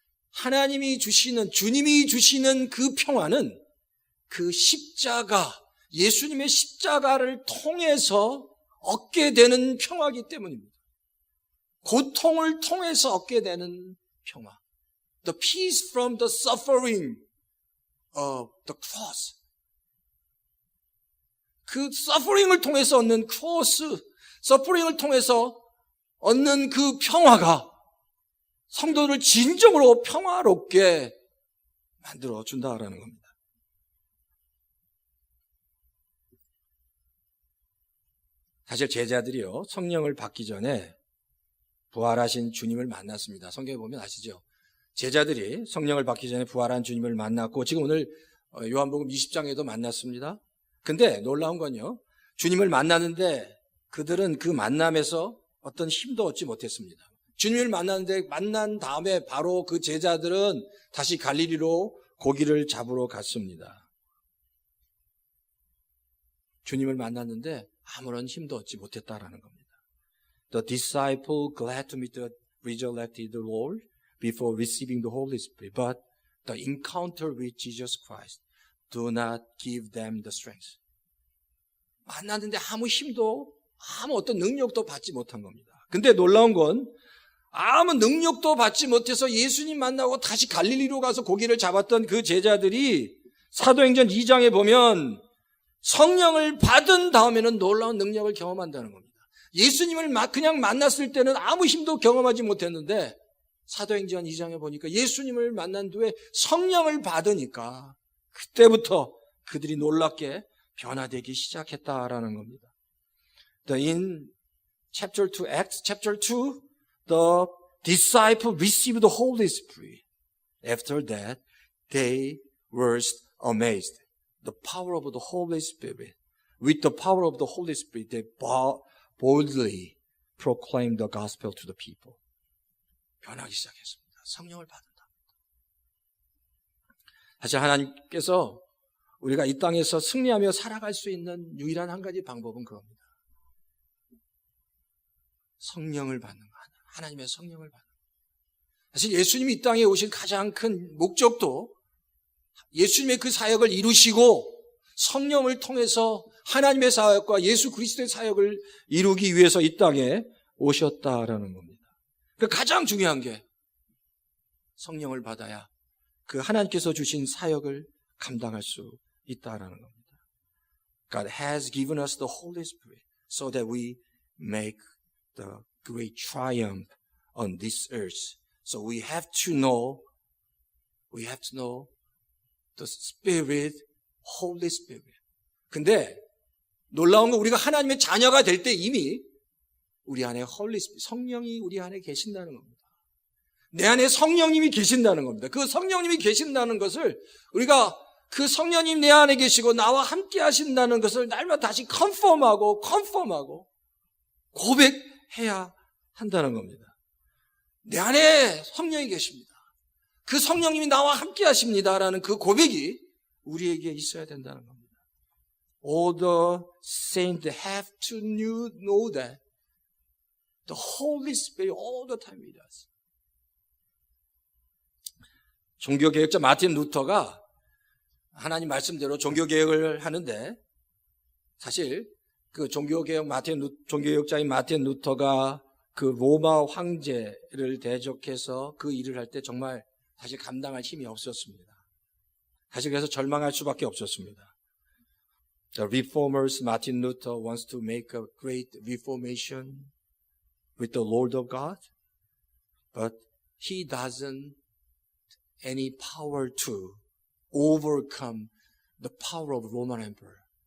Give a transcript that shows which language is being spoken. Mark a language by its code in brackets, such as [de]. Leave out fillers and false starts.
[ko] 하나님이 주시는, 주님이 주시는 그 평화는 그 십자가, 예수님의 십자가를 통해서 얻게 되는 평화이기 때문입니다. 고통을 통해서 얻게 되는 평화. [en] The peace from the suffering of the cross. [ko] 그 suffering을 통해서 얻는 크로스, suffering을 통해서 얻는 그 평화가 성도를 진정으로 평화롭게 만들어 준다라는 겁니다. 사실 제자들이요, 성령을 받기 전에 부활하신 주님을 만났습니다. 성경에 보면 아시죠? 제자들이 성령을 받기 전에 부활한 주님을 만났고 지금 오늘 요한복음 20장에도 만났습니다. 근데 놀라운 건요, 주님을 만났는데 그들은 그 만남에서 어떤 힘도 얻지 못했습니다. 주님을 만났는데 만난 다음에 바로 그 제자들은 다시 갈릴리로 고기를 잡으러 갔습니다. 주님을 만났는데 아무런 힘도 얻지 못했다라는 겁니다. [en] The disciple glad to meet the resurrected Lord before receiving the Holy Spirit, but the encounter with Jesus Christ do not give them the strength. [ko] 만났는데 아무 힘도, 아무 어떤 능력도 받지 못한 겁니다. 근데 놀라운 건 아무 능력도 받지 못해서 예수님 만나고 다시 갈릴리로 가서 고기를 잡았던 그 제자들이 사도행전 2장에 보면 성령을 받은 다음에는 놀라운 능력을 경험한다는 겁니다. 예수님을 그냥 만났을 때는 아무 힘도 경험하지 못했는데 사도행전 2장에 보니까 예수님을 만난 뒤에 성령을 받으니까 그때부터 그들이 놀랍게 변화되기 시작했다라는 겁니다. [en] In chapter 2, Acts chapter 2, the disciples received the Holy Spirit. After that, they were amazed. The power of the Holy Spirit. With the power of the Holy Spirit, they boldly proclaimed the gospel to the people. [ko] 변하기 시작했습니다. 성령을 받은다. 사실 하나님께서 우리가 이 땅에서 승리하며 살아갈 수 있는 유일한 한 가지 방법은 그겁니다. 성령을 받는 것. 하나님의 성령을 받는 것. 사실 예수님이 이 땅에 오신 가장 큰 목적도 예수님의 그 사역을 이루시고 성령을 통해서 하나님의 사역과 예수 그리스도의 사역을 이루기 위해서 이 땅에 오셨다라는 겁니다. 그 가장 중요한 게 성령을 받아야 그 하나님께서 주신 사역을 감당할 수 있다라는 겁니다. [en] God has given us the Holy Spirit so that we make the great triumph on this earth. So we have to know the Spirit, Holy Spirit. [ko] 근데 놀라운 건 우리가 하나님의 자녀가 될 때 이미 우리 안에 Holy Spirit, 성령이 우리 안에 계신다는 겁니다. 내 안에 성령님이 계신다는 겁니다. 그 성령님이 계신다는 것을 우리가 그 성령님 내 안에 계시고 나와 함께 하신다는 것을 날마다 다시 컨펌하고 고백해야 한다는 겁니다. 내 안에 성령이 계십니다. 그 성령님이 나와 함께 하십니다라는 그 고백이 우리에게 있어야 된다는 겁니다. [en] All the saints have to know that the Holy Spirit all the time with us. [ko] 종교개혁자 마틴 루터가 하나님 말씀대로 종교개혁을 하는데 사실 그 종교개혁자인 마틴 루터가 그 로마 황제를 대적해서 그 일을 할 때 정말 사실 감당할 힘이 없었습니다. 사실 그래서 절망할 수밖에 없었습니다. [en] The reformers, Martin Luther wants to make a great reformation with the Lord of God, but he doesn't any power to overcome the power of Roman Emperor.